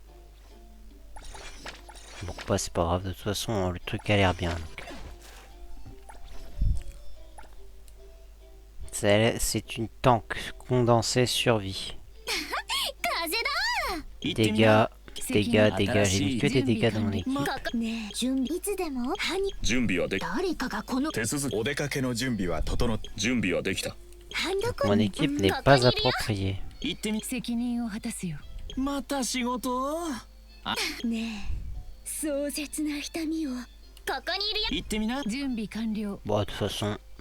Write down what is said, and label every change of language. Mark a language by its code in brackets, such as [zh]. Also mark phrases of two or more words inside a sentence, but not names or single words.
[fr] Bon, bah, c'est pas grave, de toute façon, le truc a l'air bien. Donc. C'est une tank condensée survie. Dégâts, dégâts, dégâts. J'ai mis que des dégâts dans mon équipe. [ja] ねえ準備いつでも準備はでき誰かがこの手続きお出かけの準備は整っ準備はできた [fr] Mon équipe n'est pas appropriée. [ja] 行ってみ。責任を果たすよ。また仕事？ねえ壮絶な痛みをここにいるよ行ってみな。準備完了。 [fr] Bon, de toute façon...